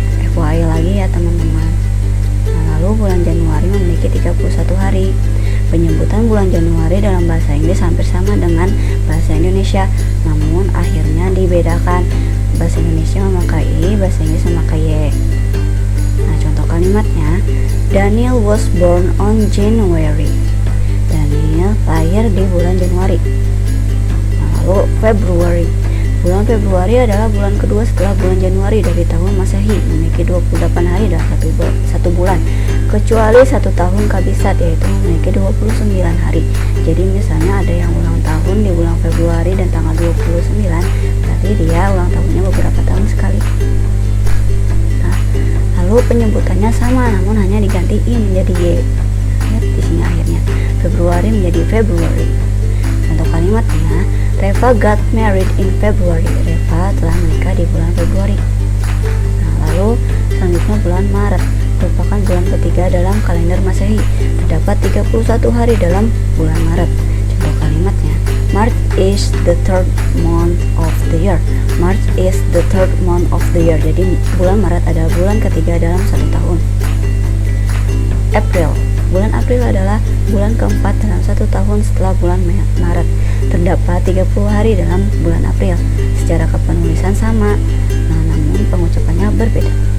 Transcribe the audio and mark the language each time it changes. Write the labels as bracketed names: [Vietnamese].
[Indonesian] FYI lagi ya teman-teman. Nah, lalu bulan Januari memiliki 31 hari. Penyebutan bulan Januari dalam bahasa Inggris hampir sama dengan bahasa Indonesia, namun akhirnya dibedakan. Bahasa Indonesia memakai I, bahasa Inggris memakai Y. Nah, contoh kalimatnya, [English] Daniel was born on January. [Indonesian] Daniel lahir di bulan Januari. Lalu Februari. Bulan Februari adalah bulan kedua setelah bulan Januari dari tahun Masehi, memiliki 28 hari dalam satu bulan, kecuali satu tahun kabisat, yaitu memiliki 29 hari. Jadi misalnya ada yang ulang tahun di bulan Februari dan tanggal 29, berarti dia ulang tahunnya beberapa tahun sekali. Nah, lalu penyebutannya sama, namun hanya diganti I menjadi Y. Lihat di sini akhirnya Februari menjadi February. Contoh kalimatnya, [English] Reva got married in February. [Indonesian] Reva telah menikah di bulan Februari. Nah, lalu selanjutnya bulan Maret merupakan bulan ketiga dalam kalender Masehi. Terdapat 31 hari dalam bulan Maret. [English] Contoh kalimatnya, March is the third month of the year. March is the third month of the year. [Indonesian] Jadi bulan Maret adalah bulan ketiga dalam satu tahun. April. Bulan April adalah bulan keempat dalam satu tahun setelah bulan Maret. Terdapat 30 hari dalam bulan April. Secara kepenulisan sama, namun pengucapannya berbeda.